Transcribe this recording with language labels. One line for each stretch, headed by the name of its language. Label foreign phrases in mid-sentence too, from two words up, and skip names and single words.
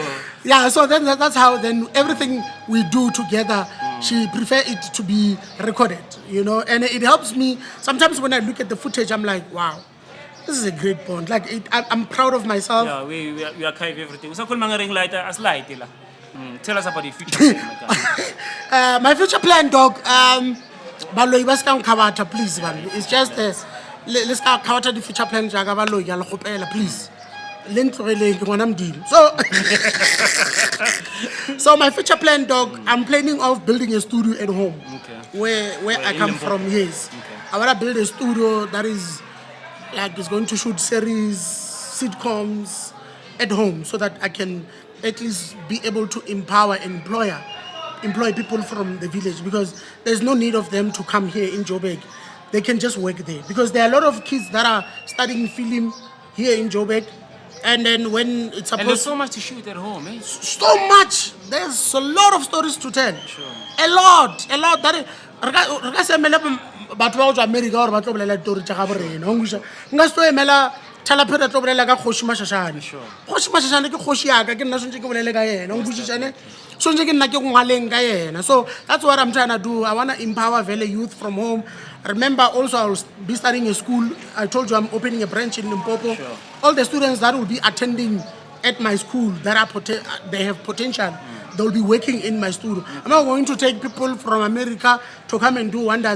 English: Yeah, so then that's how then everything we do together, she prefer it to be recorded, you know, and it helps me. Sometimes when I look at the footage, I'm like, wow, this is a great bond. Like I'm proud of myself. Yeah, we archive everything. So, kung mga ring light, as light la. Tell us about the future plan, my guy. My future plan, dog.
Northern Sotho: Baloi ba ska nkhabata,
English: please, man. It's just let's khawata the future plan
Northern Sotho: jaga baloi ya le gopela,
English: please.
Northern Sotho: Le ntlogele ke ngwana Modimo.
English: So my future plan, dog, I'm planning of building a studio at home. Okay. Where I in come Limpopo? from, yes. Okay. I wanna build a studio that is like it's going to shoot series, sitcoms at home, so that I can at least be able to empower and employ people from the village, because there's no need of them to come here in Joburg. They can just work there, because there are a lot of kids that are studying film here in Joburg, and then when it's And there's supposed so much to shoot at home, eh? so much. There's a lot of stories to tell. Sure. A lot. That is,
Northern Sotho: re ka se emele batho ba go tswa America gore ba tlo bolela ditori tša gabo rena o nkweša nka se tlo emela Thalapere tlo bolela ka Kgoši Mashashane. Kgoši Mashashane ke kgoši yaka ke nna swantse ke bolele ka yena o nkwešišane swantse ke nna ke ngwaleng ka yena.
English: So that's what I'm trying to do. I want to empower Valley youth from home. Remember also I'll be starting a school. I told you I'm opening a branch in Limpopo. All the students that will be attending at my school that are they have potential, they'll be working in my studio. I'm not going to take people from America to come and do wonders.